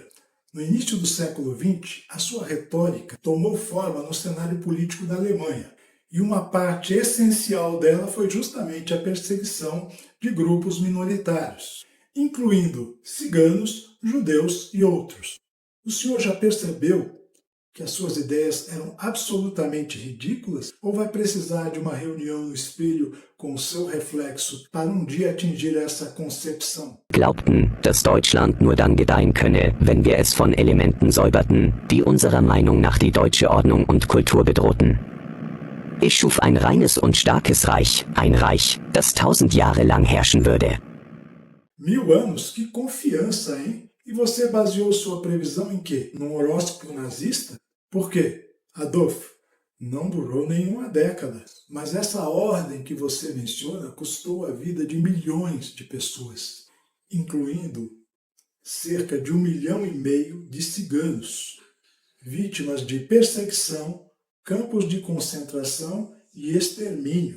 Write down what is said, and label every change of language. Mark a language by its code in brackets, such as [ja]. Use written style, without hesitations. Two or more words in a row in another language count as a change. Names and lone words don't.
[pt] No início do século XX, a sua retórica tomou forma no cenário político da Alemanha, e uma parte essencial dela foi justamente a perseguição de grupos minoritários, incluindo ciganos, judeus e outros. O senhor já percebeu que as suas ideias eram absolutamente ridículas, ou vai precisar de uma reunião no espelho com o seu reflexo para um dia atingir essa concepção? [de] Glaubten, dass Deutschland nur dann gedeihen könne, wenn wir es von Elementen säuberten, die unserer Meinung nach die deutsche Ordnung und Kultur bedrohten. Ich schuf ein reines und starkes Reich, ein Reich, das 1000 Jahre lang herrschen würde. [pt] 1000 anos? Que confiança, hein? E você baseou sua previsão em quê? Num horóscopo nazista? Por quê? Adolf, não durou nenhuma década, mas essa ordem que você menciona custou a vida de milhões de pessoas, incluindo cerca de 1,5 milhão de ciganos, vítimas de perseguição, campos de concentração e extermínio.